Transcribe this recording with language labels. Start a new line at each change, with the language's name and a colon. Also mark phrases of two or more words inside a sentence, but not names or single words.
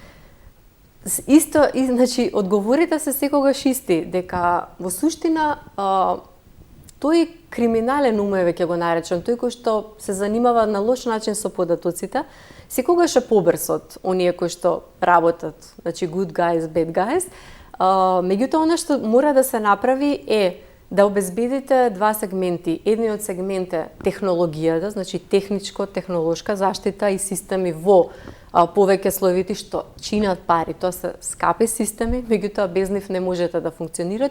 Macedonian: Исто, и значи, одговорите се секогаш исти, дека во суштина тој криминален ум, ќе го наречам, тој кој што се занимава на лош начин со податоците, секогаш е побрз од оние кои што работат, значи
English: good guys, bad guys.
Macedonian: Меѓутоа, она што мора да се направи е да обезбедите два сегменти. Едниот сегмент е технологијата, значи техничко-технолошка заштита и системи во повеќе слоевите што чинат пари. Тоа се скапи системи, меѓутоа без нив не можете да функционирате.